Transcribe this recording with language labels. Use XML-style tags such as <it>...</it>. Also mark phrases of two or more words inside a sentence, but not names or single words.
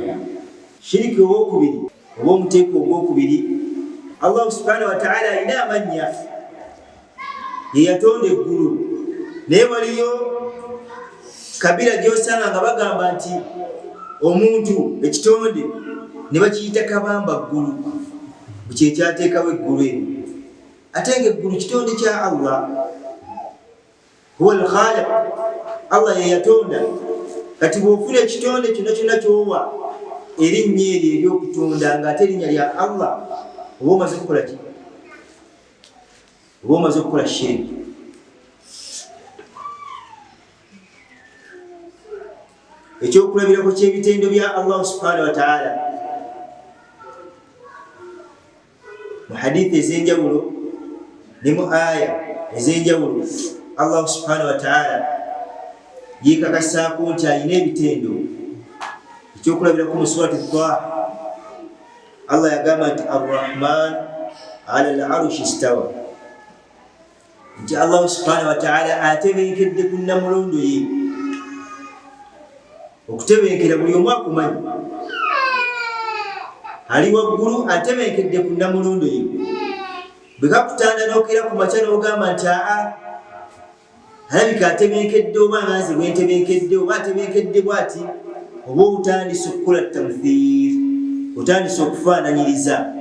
<lg>Shiriki owokubiri oba omuteeko ogwokubiri, Allah</lg> <ar>سبحانه وتعالى</ar> <lg>alina amannya, ye yatonda eggulu. Naye waliyo kabira gy'osanga nga bagamba nti omuntu ekitonde ne bakiyita kabambaggulu, kye kyateekawo eggulu eryo. Ate ng'eggulu kitonde kya Allah,</lg> <ar>هو الخالق.</ar> <lg>Allah ye yatonda. Kati bw'ofuna ekitonde kyonna kyonna ky'owa erinnya eryo ery'okutonda ng'ate erinnya lya Allah, oba omaze kukola ki? Oba omaze okukola shiriki. Ekyokulabirako ky'ebitendo bya Allah</lg> <ar>سبحانه وتعالى</ar> <lg>mu hadithi ez'enjawulo ne mu aya ez'enjawulo, Allah</lg> <ar>سبحانه وتعالى</ar> <lg>yeekakasaako nti alina ebitendo. Ekyokulabirako mu surati Taha, Allah yagamba nti</lg> <ar>الرحمن على العرش استوى,</ar> <lg>nti Allah</lg> <ar>سبحانه وتعالى</ar> <lg>atebenkedde ku namulondo ye. Okutebenkera buli omu akumanyi, ali waggulu atebenkedde ku namulondo ye. Bwe kakutanda n'okera ku makya n'ogamba nti alabika atebenkedde, oba nganze bwentebenkedde, oba atebenkedde bw'ati, oba otandise okukola tamthiir, otandise okufaananyiriza.</lg>